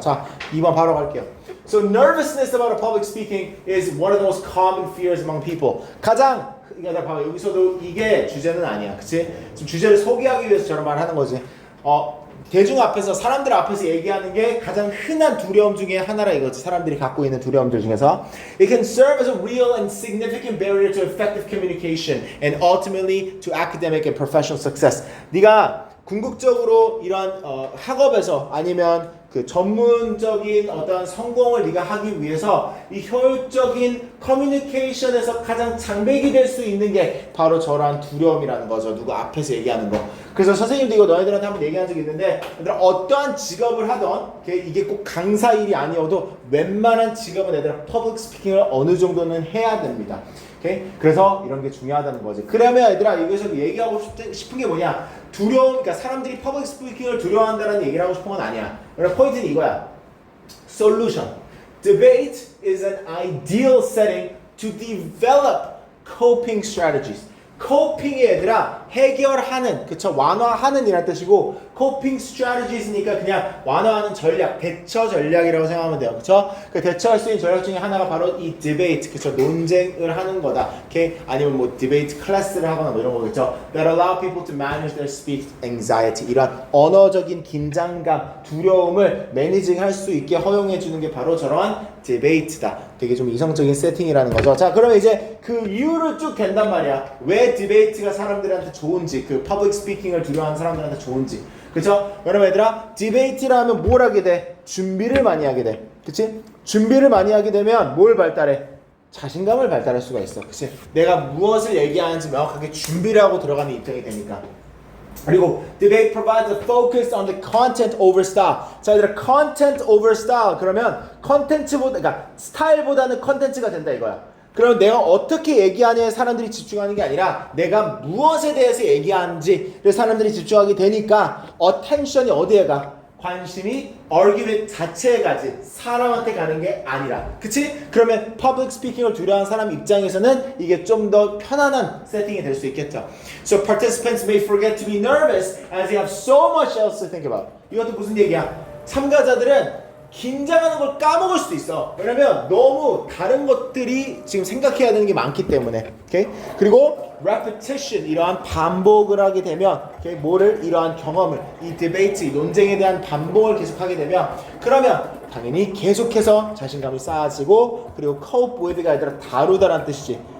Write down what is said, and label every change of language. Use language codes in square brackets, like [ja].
[ko] 자, 2번 바로 갈게요. [en] So nervousness about a public speaking is one of the most common fears among people. [ko] 가장 그러니까 봐봐 여기서도 이게 주제는 아니야. 그치? 지금 주제를 소개하기 위해서 저런 말을 하는 거지. 대중 앞에서 사람들 앞에서 얘기하는 게 가장 흔한 두려움 중에 하나라 이거지. 사람들이 갖고 있는 두려움들 중에서 [en] It can serve as a real and significant barrier to effective communication and ultimately to academic and professional success. [ko] 네가 궁극적으로 이런 학업에서 아니면 그 전문적인 어떤 성공을 네가 하기 위해서 이 효율적인 커뮤니케이션에서 가장 장벽이 될 수 있는 게 바로 저러한 두려움이라는 거죠. 누구 앞에서 얘기하는 거. 그래서 선생님도 이거 너희들한테 한번 얘기한 적이 있는데 얘들아 어떠한 직업을 하던 이게 꼭 강사 일이 아니어도 웬만한 직업은 얘들아 퍼블릭 스피킹을 어느 정도는 해야 됩니다. 오케이? 그래서 이런 게 중요하다는 거지. 그러면 얘들아 여기서 얘기하고 싶은 게 뭐냐? 두려움, 그러니까 사람들이 퍼블릭 스피킹을 두려워한다는 얘기를 하고 싶은 건 아니야. 그러나 포인트는 이거야. [en] Solution. Debate is an ideal setting to develop coping strategies. [ko] coping이 얘들아 해결하는, 그쵸? 완화하는 이란 뜻이고 coping strategies니까 그냥 완화하는 전략, 대처 전략이라고 생각하면 돼요. 그쵸? 그 대처할 수 있는 전략 중에 하나가 바로 이 debate, 그쵸? 논쟁을 하는 거다. 오케이? 아니면 뭐 debate 클래스를 하거나 뭐 이런 거겠죠? [en] That allow people to manage their speech anxiety. [ko] 이런 언어적인 긴장감, 두려움을 매니징할 수 있게 허용해 주는 게 바로 저러한 디베이트다. 되게 좀 이성적인 세팅이라는 거죠. 자, 그러면 이제 그 이유를 쭉 댄단 말이야. 왜 디베이트가 사람들한테 좋은지, 그 퍼블릭 스피킹을 두려워하는 사람들한테 좋은지. 그쵸? 그러면 얘들아, 디베이트를 하면 뭘 하게 돼? 준비를 많이 하게 돼. 그치? 준비를 많이 하게 되면 뭘 발달해? 자신감을 발달할 수가 있어. 그치? 내가 무엇을 얘기하는지 명확하게 준비를 하고 들어가는 입장이 되니까. [en] 그리고 debate provides a focus on the content over style. [ko] 자, 얘들아, [en] content over style. [ko] 그러면 컨텐츠보다, 그러니까 스타일보다는 컨텐츠가 된다 이거야. 그럼 내가 어떻게 얘기하냐에 사람들이 집중하는 게 아니라 내가 무엇에 대해서 얘기하는지를 사람들이 집중하게 되니까 attention이 어디에 가? 관심이 argument 자체에 가지 사람한테 가는 게 아니라. 그치? 그러면 public speaking을 두려워하는 사람 입장에서는 이게 좀 더 편안한 세팅이 될 수 있겠죠. [en] So participants may forget to be nervous as they have so much else to think about. [ko] 이것도 무슨 얘기야? 참가자들은 긴장하는 걸 까먹을 수도 있어. 왜냐면 너무 다른 것들이 지금 생각해야 되는 게 많기 때문에. 오케이? 그리고 repetition, 이러한 반복을 하게 되면, 오케이? 뭐를? 이러한 경험을, 이 디베이트, 이 논쟁에 대한 반복을 계속하게 되면, 그러면 당연히 계속해서 자신감이 쌓아지고, 그리고 cope with가 아니라 다루다라는 뜻이지.